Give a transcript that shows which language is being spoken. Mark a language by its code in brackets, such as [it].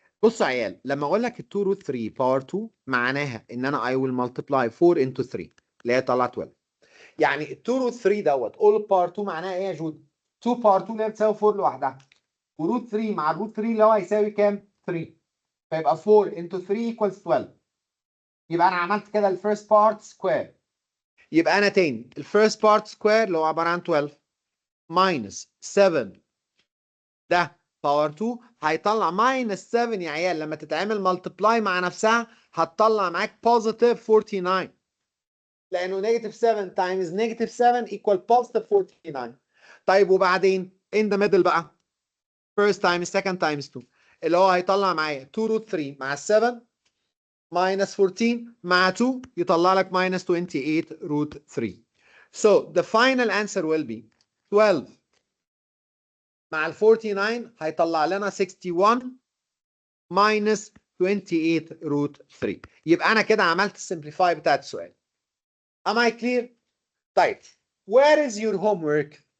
[ar] بصوا يا عيال لما اقول لك 2 root 3 power 2 معناها ان انا [en] I will multiply 4 into 3 [ar] اللي هي طلعت 12. يعني 2 root 3 دوت all power 2 معناها ايه يا جود؟ 2 power 2 اللي هي بتساوي 4 لوحدها. وروت 3 مع الروت 3 اللي هو هيساوي كام؟ 3. [en] فيبقى 4 into 3 equals 12. [ar] يبقى انا عملت كده الفيرست بارت سكوير. يبقى انا تاني الفيرست بارت سكوير اللي هو عباره عن 12 minus 7 ده باور 2 هيطلع minus 7 يا عيال لما تتعمل ملتبلاي مع نفسها هتطلع معاك positive 49 لانه [en] negative 7 times negative 7 equal positive 49. [ar] طيب وبعدين [en] in the middle [ar] بقى [en] first times second times 2 [ar] اللي هو هيطلع معايا 2 root 3 مع 7 minus 14 مع 2 يطلع لك minus 28 root 3. [en] So the final answer will be 12 [ar] مع ال 49 هيطلع لنا [en] 61 minus 28 root 3. [ar] يبقى انا كده عملت السمبليفاي بتاعت السؤال. [en] Am I clear؟ [ar] طيب [en] where is your homework؟